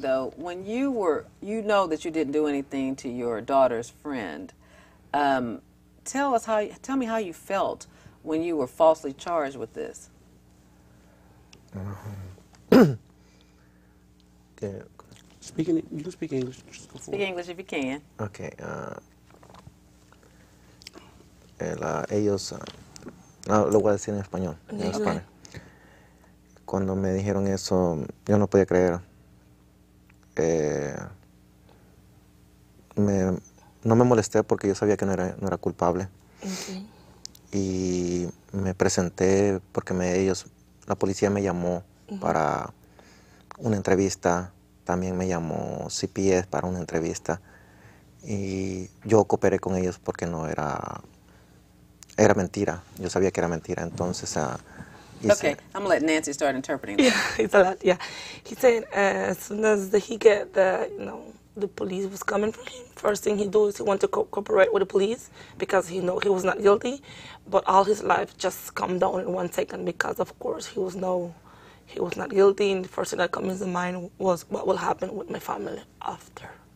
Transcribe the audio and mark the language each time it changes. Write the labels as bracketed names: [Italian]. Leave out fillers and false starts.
[English] Though, when you know that you didn't do anything to your daughter's friend. Tell me how you felt when you were falsely charged with this. You can speak English. Just go Speak English if you can. Okay. [Spanish] Ellos, no, lo voy a decir en español. En español. Cuando me dijeron eso, yo no podía creer. No me molesté porque yo sabía que no era culpable. Okay. Y me presenté porque la policía me llamó para una entrevista. También me llamó CPS para una entrevista. Y yo cooperé con ellos porque no era mentira. Yo sabía que era mentira. Entonces, [English] okay, I'm going to let Nancy start interpreting that. Yeah, it's a lot, yeah. He said as soon as he get the police was coming for him, first thing he do is he want to cooperate with the police because he know he was not guilty, but all his life just calmed down in 1 second because of course he was not guilty, and the first thing that comes into mind was what will happen with my family after.